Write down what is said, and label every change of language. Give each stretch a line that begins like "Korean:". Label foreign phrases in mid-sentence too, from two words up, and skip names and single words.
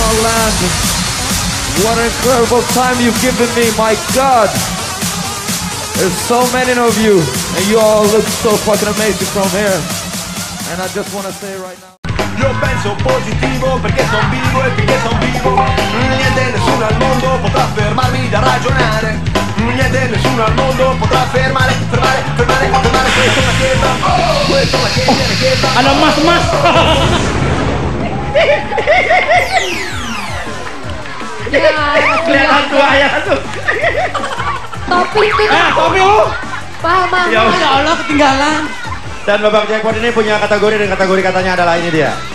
English: What an incredible time you've given me, my God. There's so many of you, and you all look so fucking amazing from here. And I just want to say right now.
Italian: Io penso positivo perché son vivo e finché son vivo niente nessuno al mondo potrà fermarmi da ragionare. Niente nessuno al mondo potrà fermare questa è una chiesa. Questa è una chiesa.
Indonesian: Ada mas-mas. Kelihatan tuh ayah tuh. Topi itu. Topi lu. Paham. Ya Allah ketinggalan. Dan babak jackpot ini punya kategori, dan kategori katanya adalah ini dia.